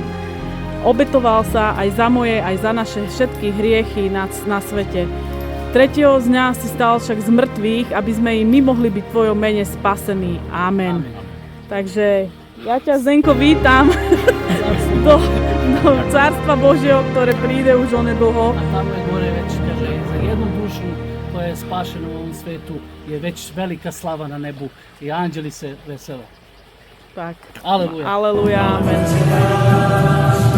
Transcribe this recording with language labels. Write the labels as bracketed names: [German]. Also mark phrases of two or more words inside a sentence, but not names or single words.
[Slovak] Obetoval sa aj za moje, aj za naše všetky hriechy na svete. Tretieho dňa si stal však z mŕtvych, aby sme i my mohli byť v tvojom mene spasení. Amen. Takže ja ťa, Zdenko, vítam do Carstva Božieho, ktoré príde už onedlho. [Serbian] A tamo je gore već, kaže, za jednu dušu koja je spašena u ovom svetu je već velika slava na nebu i anđeli se vesele. [Slovak] Tak. Aleluja. Aleluja. Amen.